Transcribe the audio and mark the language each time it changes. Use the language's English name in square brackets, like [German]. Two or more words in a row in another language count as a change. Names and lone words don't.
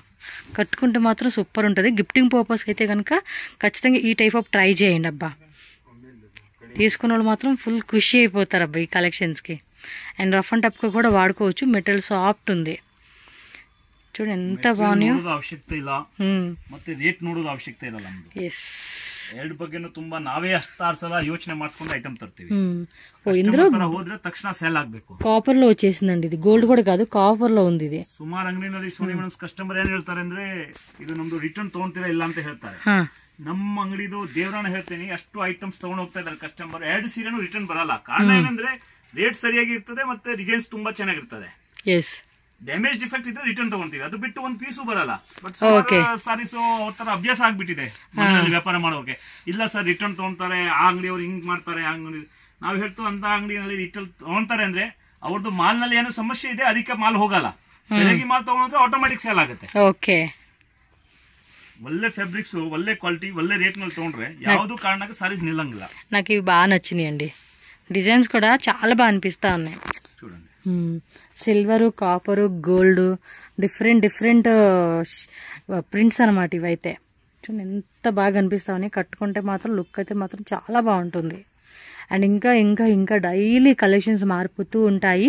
[Telugu] కట్టుకుంటే మాత్రం సూపర్ ఉంటుంది. [English] gifting purpose [Telugu] అయితే కనుక ఖచ్చితంగా ఈ [English] type of [Telugu] ట్రై చేయండి. అబ్బా తీసుకున్న వాళ్ళు మాత్రం ఫుల్ ఖుషి అయిపోతారు అబ్బా ఈ కలెక్షన్స్కి. అండ్ [English] rough and tough [Telugu] కూడా వాడుకోవచ్చు. [English] material soft [Telugu] ఉంది. చూడండి ఎంత బాగున్నాయో. [Kannada] ಅವಶ್ಯಕತೆ ಇಲ್ಲ, ಮತ್ತೆ ರೇಟ್ ನೋಡೋದು ಅವಶ್ಯಕತೆ ಇರಲ್ಲ ನಮ್ದು. ಎರಡು ಬಗ್ಗೆನೂ ತುಂಬಾ ನಾವೇ ಅಷ್ಟಾರು ಸಲ ಯೋಚನೆ ಮಾಡಿಸ್ಕೊಂಡು ಐಟಮ್ ತರ್ತೀವಿ. [Telugu] ఇందులో [Kannada] ಹೋದ್ರೆ ತಕ್ಷಣ ಸೇಲ್ ಆಗ್ಬೇಕು. [Telugu] కాపర్ లో వచ్చేసిందండి. ఇది గోల్డ్ కూడా కాదు, కాపర్ లో ఉంది ఇది. [Kannada] ಸುಮಾರು ಅಂಗಡಿನಲ್ಲಿ ಸೋನಿ ಮೇಡಮ್ ಕಸ್ಟಮರ್ ಏನ್ ಹೇಳ್ತಾರೆ ಅಂದ್ರೆ ಇದು ನಮ್ದು ರಿಟರ್ನ್ ತಗೊಂತೀರಾ ಇಲ್ಲ ಅಂತ ಹೇಳ್ತಾರೆ. ನಮ್ಮ ಅಂಗಡಿದು ದೇವರಾಣ ಹೇಳ್ತೀನಿ, ಅಷ್ಟು ಐಟಮ್ಸ್ ತಗೊಂಡು ಹೋಗ್ತಾ ಇದ್ದಾರೆ ಕಸ್ಟಮರ್. 2 ಸೀರೆನೂ ರಿಟರ್ನ್ ಬರಲ್ಲ. ಕಾರಣ ಏನಂದ್ರೆ ರೇಟ್ ಸರಿಯಾಗಿ ಇರ್ತದೆ, ಮತ್ತೆ ಡಿಸೈನ್ಸ್ ತುಂಬಾ ಚೆನ್ನಾಗಿರ್ತದೆ. [English] damage defect [Kannada] ಇದ್ರೆ ರಿಟರ್ನ್ ತಗೊಂತೀವಿ, ಅದು ಬಿಟ್ಟು ಒಂದು ಪೀಸು ಬರಲ್ಲ. [English] but sarees [Kannada] ತರ ಅಭ್ಯಾಸ ಆಗ್ಬಿಟ್ಟಿದೆ ವ್ಯಾಪಾರ ಮಾಡೋಕೆ. ಇಲ್ಲ ಸರ್ ರಿಟರ್ನ್ ತಗೊಂತಾರೆ, ಆ ಅಂಗಡಿಯವ್ರು ಹಿಂಗ್ ಮಾಡ್ತಾರೆ, ಆ ಅಂಗಡಿ ನಾವು ಹೇಳ್ತು ಅಂತ ಅಂಗಡಿನಲ್ಲಿ ರಿಟರ್ನ್ ತಗೊಂತಾರೆ ಅಂದ್ರೆ ಅವ್ರದ್ದು ಮಾಲ್ ನಲ್ಲಿ ಏನೋ ಸಮಸ್ಯೆ ಇದೆ, ಅದಕ್ಕೆ ಮಾಲ್ ಹೋಗಲ್ಲ. ಸರಿಯಾಗಿ ಮಾಲ್ ತಗೊಂಡ್ರೆ [English] automatic sale [Kannada] ಆಗುತ್ತೆ. ಓಕೆ, ಒಳ್ಳೆ ಫ್ಯಾಬ್ರಿಕ್ಸ್, ಒಳ್ಳೆ ಕ್ವಾಲಿಟಿ, ಒಳ್ಳೆ ರೇಟ್ ನಲ್ಲಿ ತಗೊಂಡ್ರೆ ಯಾವ್ದು ಕಾರಣಕ್ಕೆ ಸಾರೀಸ್ నిల్లంగిಲ್ಲ. [Telugu] నాకు ఇవి బాగా నచ్చినాయి అండి. డిజైన్స్ కూడా చాలా బాగా అనిపిస్తా ఉన్నాయి. చూడండి, [English] silver, copper, gold, different different prints [Telugu] అనమాట ఇవైతే. చూడండి ఎంత బాగా అనిపిస్తా ఉన్నాయి. కట్టుకుంటే మాత్రం లుక్ అయితే మాత్రం చాలా బాగుంటుంది. అండ్ ఇంకా ఇంకా ఇంకా [English] daily collections [Telugu] మారిపోతూ ఉంటాయి.